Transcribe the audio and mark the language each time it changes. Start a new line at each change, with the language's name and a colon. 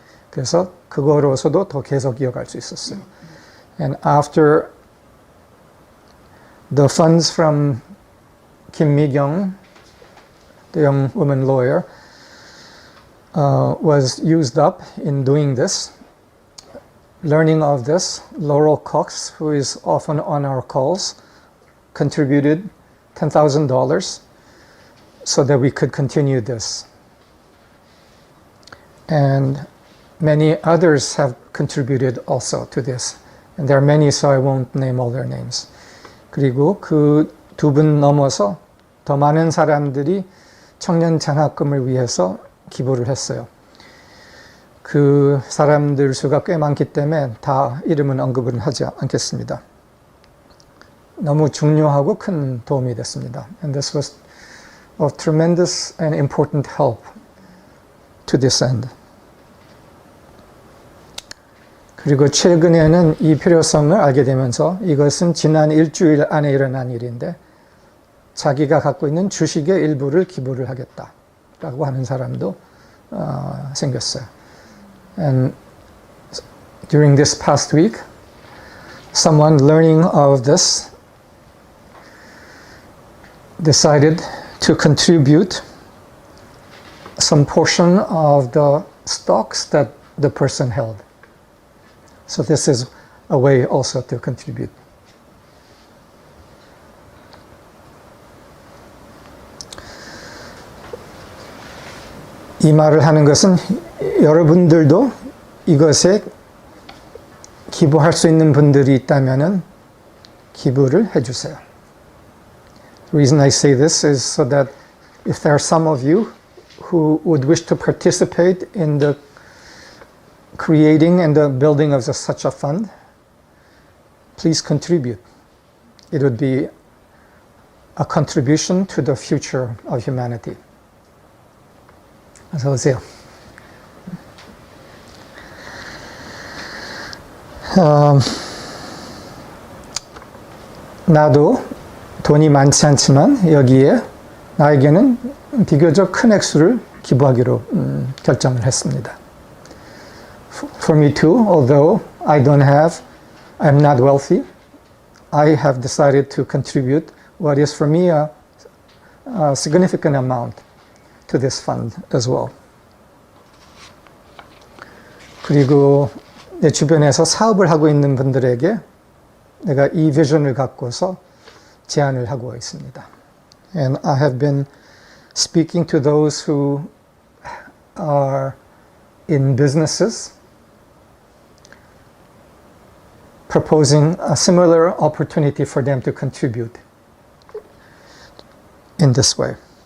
Korean: 그래서 그거로서도 더 계속 이어갈 수 있었어요.
English: And after the funds from Kim Mi-kyung, the young woman lawyer, was used up in doing this, learning of this, Laurel Cox, who is often on our calls, contributed $10,000 so that we could continue this. And many others have contributed also to this. And there are many, so I won't name all their names.
Korean: 그리고 그 두 분 넘어서 더 많은 사람들이 청년 장학금을 위해서 기부를 했어요. 그 사람들 수가 꽤 많기 때문에 다 이름은 언급은 하지 않겠습니다. 너무 중요하고 큰 도움이 됐습니다.
English: And this was of tremendous and important help to this end.
Korean: 그리고 최근에는 이 필요성을 알게 되면서 이것은 지난 일주일 안에 일어난 일인데 자기가 갖고 있는 주식의 일부를 기부를 하겠다라고 하는 사람도 생겼어요.
English: And during this past week, someone learning of this decided to contribute some portion of the stocks that the person held. So this is a way also to contribute.
Korean: 이 말을 하는 것은 여러분들도 이것에 기부할 수 있는 분들이 있다면은 기부를 해주세요.
English: The reason I say this is so that if there are some of you who would wish to participate in the creating and the building of such a fund, please contribute. It would be a contribution to the future of humanity.
Korean: 어서 오세요. 나도 돈이 많지 않지만 여기에 나에게는 비교적 큰 액수를 기부하기로 결정을 했습니다.
English: For me too, although I'm not wealthy, I have decided to contribute what is for me a significant amount to this fund as well.
Korean: 그리고 내 주변에서 사업을 하고 있는 분들에게 내가 이 비전을 갖고서 제안을 하고 있습니다.
English: And I have been speaking to those who are in businesses, proposing a similar opportunity for them to contribute in this way.